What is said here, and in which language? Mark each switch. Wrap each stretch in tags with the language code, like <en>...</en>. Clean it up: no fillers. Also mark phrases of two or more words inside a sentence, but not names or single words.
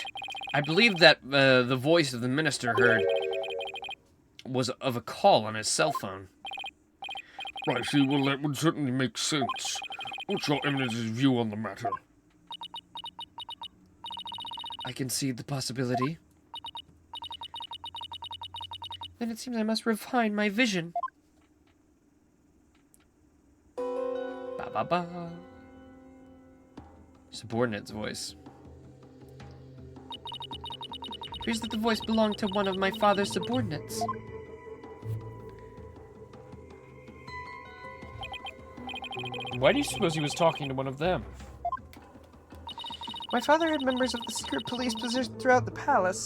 <en>I believe that the voice of the minister heard was of a call on his cell phone. Right, see, well, that would certainly make sense. What's your eminence's view on the matter? I can see the possibility. Then it seems I must refine my vision. Ba ba ba. Subordinate's voice. Appears that the voice belonged to one of my father's subordinates. Why do you suppose he was talking to one of them? My father had members of the secret police positioned throughout the palace.</en>